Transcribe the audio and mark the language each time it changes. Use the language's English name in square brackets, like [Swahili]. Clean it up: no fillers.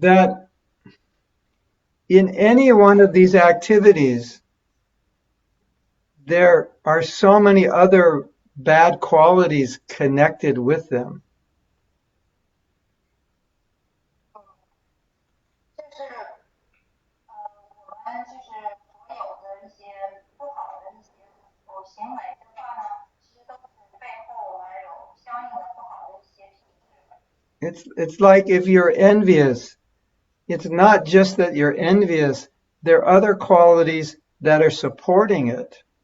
[English] That in any one of these activities, there are so many other bad qualities connected with them. [Chinese] 就是我们就是所有的一些不好的一些行为的话呢，其实都是背后我们有相应的不好的一些品质。 [English] It's like if you're envious, it's not just that you're envious, there are other qualities that are supporting it.